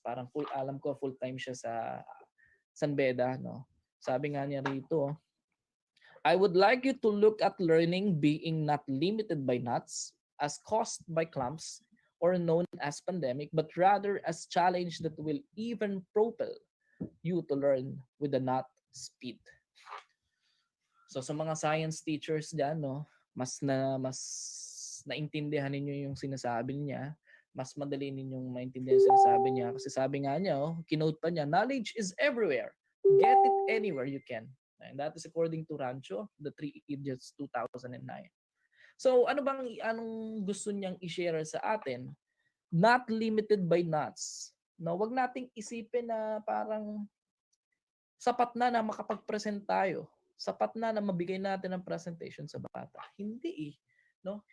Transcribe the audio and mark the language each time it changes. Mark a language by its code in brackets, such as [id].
[tl] Parang alam ko full-time siya sa San Beda, no? Sabi nga niya rito, [en] I would like you to look at learning being not limited by knots, as caused by clumps, or known as pandemic, but rather as challenge that will even propel you to learn with the knot speed. [tl] So sa mga science teachers diyan, no, mas naintindihan ninyo yung sinasabi niya, mas madali ninyong maintindihan yung sinasabi niya kasi sabi nga niya, kinote pa niya, [en] knowledge is everywhere. Get it anywhere you can. And that is according to Rancho, The Three Idiots 2009. [tl] So anong gusto niyang i-share sa atin? [en] Not limited by nuts. [tl] No, wag nating isipin na parang sapat na makapag-present tayo. Sapat na mabigay natin ang presentation sa bata. Hindi eh. No?